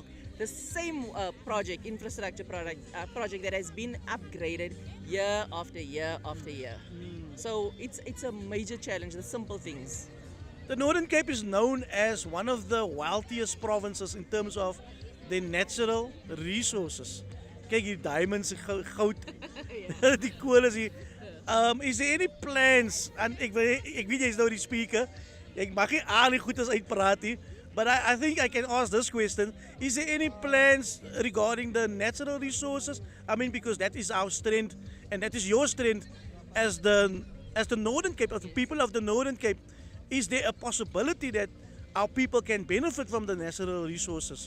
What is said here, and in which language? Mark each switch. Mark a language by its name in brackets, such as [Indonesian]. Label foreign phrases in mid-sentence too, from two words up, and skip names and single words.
[English] The same project, infrastructure project that has been upgraded year after year after year. So it's a major challenge, the simple things. The Northern Cape is known as one of the wealthiest provinces in terms of their natural resources. [Afrikaans] Kyk hier, diamonds, goud, die kool is hier. [English] Is there any plans, and [Afrikaans] ek weet jy is nou die speaker, ek mag nie al die goedes uitpraat nie, [English] but I think I can ask this question. Is there any plans regarding the natural resources? I mean, because that is our strength, and that is your strength as the Northern Cape, as the people of the Northern Cape. Is there a possibility that our people can benefit from the natural resources?